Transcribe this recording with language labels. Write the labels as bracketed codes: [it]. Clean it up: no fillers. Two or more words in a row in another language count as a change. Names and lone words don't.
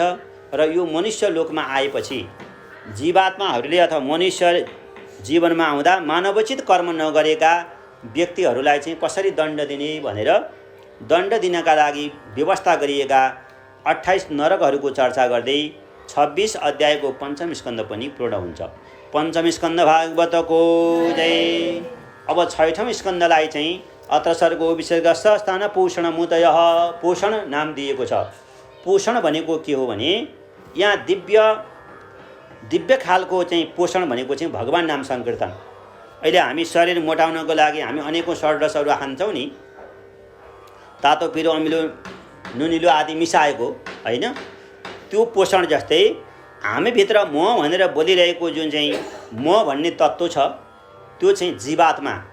[ne] र यो मनुष्य लोकमा आएपछि जीवात्माहरूले अथवा मनुष्य जीवनमा आउँदा मानवोचित कर्म नगरेका व्यक्तिहरूलाई चाहिँ कसरी दण्ड दिने भनेर दण्ड दिनका लागि व्यवस्था गरिएका 28 नरकहरूको चर्चा गर्दै 26 अध्यायको पञ्चम स्कन्द पनि पूर्ण हुन्छ। पञ्चम स्कन्द भागवतको जय। अब 6औं स्कन्दलाई चाहिँ [sa] अत्र सर्गो विसर्गस्थ स्थान पोषण मुतयः [ne] पोषण नाम दिएको छ। पोषण भनेको के हो भने यहाँ दिव्य खालको चाहिँ पोषण भनेको चाहिँ भगवान नाम संकीर्तन। अहिले हामी शरीर मोटाउनको लागि हामी अनेकौं षड्रसहरू खान्छौँ नि, तातो पिरो अमिलो नुनिलो आदि मिसाएको हैन, त्यो पोषण जस्तै हामीभित्र म भनेर बोलिरहेको जुन चाहिँ म भन्ने तत्त्व छ त्यो चाहिँ जीवात्मा।